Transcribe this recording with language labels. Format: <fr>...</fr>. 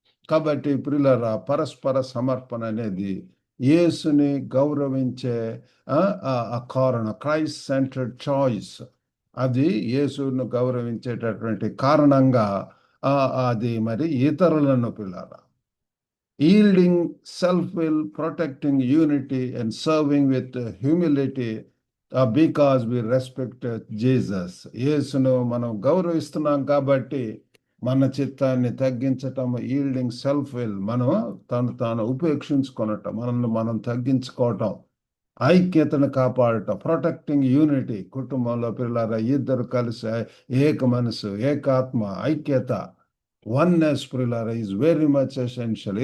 <te>కాబట్టి ప్రియులారా, పరస్పర సమర్పణ అనేది యేసుని గౌరవించే కారణం.</te> <en>Christ centered choice,</en> <te>అది యేసును గౌరవించేటటువంటి కారణంగా అది మరి ఇతరులను పిల్లారా.</te> <en>Yielding self-will, protecting unity and serving with humility because we respect Jesus.</en> <te>యేసును మనం గౌరవిస్తున్నాం కాబట్టి మన చిత్తాన్ని తగ్గించటం,</te> <en>yielding self will,</en> <te>మనం తాను ఉపేక్షించుకోవటం, మనల్ని మనం తగ్గించుకోవటం, ఐక్యతను కాపాడటం,</te> <en>Protecting unity.</en> <te>కుటుంబంలో పిల్లల ఇద్దరు కలిసి ఏక మనసు, ఏకాత్మ, ఐక్యత, వన్నెస్ ప్రియులారా</te> <en>Is very much essential.</en>